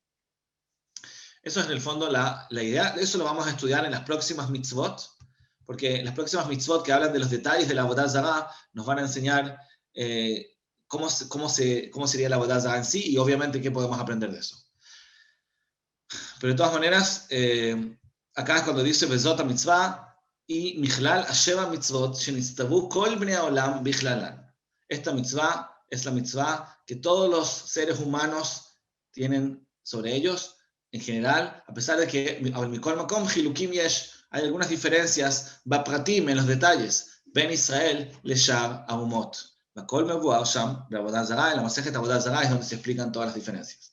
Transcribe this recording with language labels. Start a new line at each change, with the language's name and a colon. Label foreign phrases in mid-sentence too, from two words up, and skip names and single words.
Spanish: Eso es en el fondo la idea. Eso lo vamos a estudiar en las próximas mitzvot, porque las próximas mitzvot que hablan de los detalles de la
Hebrew: עבודה זרה
Spanish: nos van a enseñar cómo sería la
Hebrew: עבודה זרה
Spanish: en sí y obviamente qué podemos aprender de eso. Pero de todas maneras, acá es cuando dice
Hebrew: וזאת המצוה מכלל שבע מצוות שנצטוו כל בני העולם בכללן.
Spanish: Esta mitzvah es la mitzvah que todos los seres humanos tienen sobre ellos en general, a pesar de que hay algunas diferencias, bapratim, en los detalles,
Hebrew: בין ישראל לשאר אומות.
Spanish: En la Masejet Avodah Zará es donde se explican todas las diferencias.